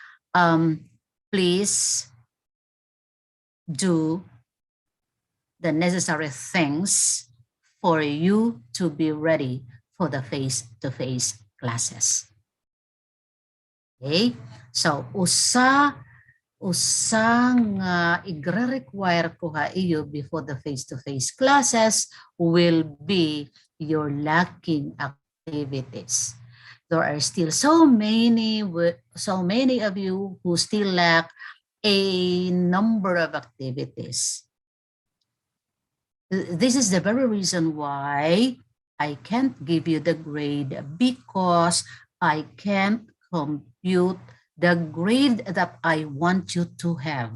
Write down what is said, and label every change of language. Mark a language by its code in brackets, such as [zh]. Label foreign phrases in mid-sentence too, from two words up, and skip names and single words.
[en] Please do the necessary things for you to be ready for the face-to-face classes. Okay? So, [war] usang igre-require ko ha iyo [en] before the face-to-face classes will be your lacking activities. There are still so many of you who still lack a number of activities. This is the very reason why I can't give you the grade, because I can't compute the grade that I want you to have.